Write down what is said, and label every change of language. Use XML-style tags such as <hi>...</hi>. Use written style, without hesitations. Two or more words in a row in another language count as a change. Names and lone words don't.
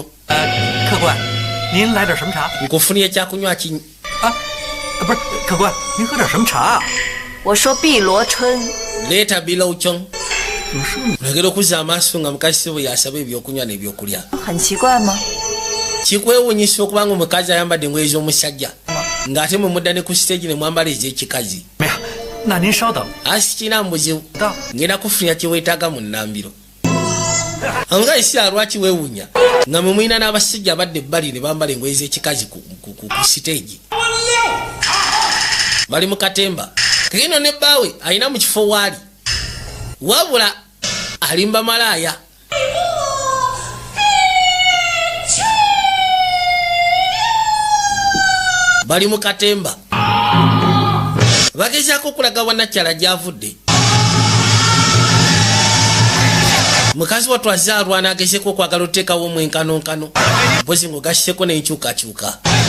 <zh>客官，您来点什么茶？</zh> <lg>nkufunira ekyakunywa ki</lg> <zh>不是，客官，您喝点什么茶？我说碧螺春，</zh> <lg>leeta bilowchong olagera okuzza amaaso nga mukazi ssebo yasaba ebyokunywa n'ebyokulya</lg> <zh>很奇怪吗？</zh> <lg>kikwewunyisa okubanga omukazi ayambadde engoye z'omusajja ng'ate mwe mudda ne ku siteegi ne mwambala ez'ekikazi</lg> <zh>没有，那您稍等。</zh> <lg>asi kina mbuzibu</lg> <zh>到，</zh> <lg>ngenda kufunira kyeweetaaga mu nnambiro omukazi si alwaki weewunya nga mwe mulina n'abasajja abadde ebbali ne bambala engoye z'ekikazi ku siteegi bali mu katemba kageno ne bbaawe alina mu kifo waali wabula alimba malaaya bali mu katemba bagezaako okulaga wannakyala gy'avudde mukazi wattu azaalwana agezeko okwagala oteekawo omwenkanonkano mpozi ng'ogasseko n'enkyukakyuka</lg>